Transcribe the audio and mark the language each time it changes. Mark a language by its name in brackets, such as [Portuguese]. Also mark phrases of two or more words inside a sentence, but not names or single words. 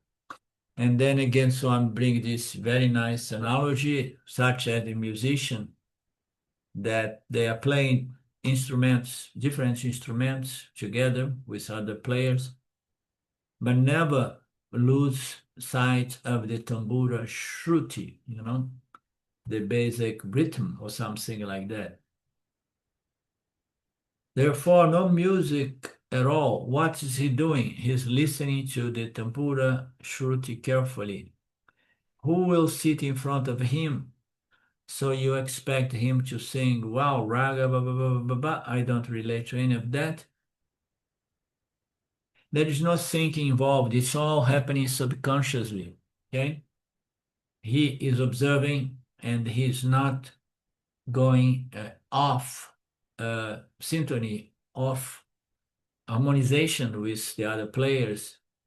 [English] And then again, so I'm bringing this very nice analogy, such as a musician that they are playing instruments, different instruments together with other players, but never lose sight of the tambura shruti, the basic rhythm or something like that. Therefore, no music at all. What is he doing? He's listening to the tambura shruti carefully. Who will sit in front of him? So you expect him to sing, wow, raga, ba, ba, ba, ba, ba, ba. I don't relate to any of that. There is no thinking involved. It's all happening subconsciously. Okay? He is observing and he's not going off symphony, off harmonization with the other players.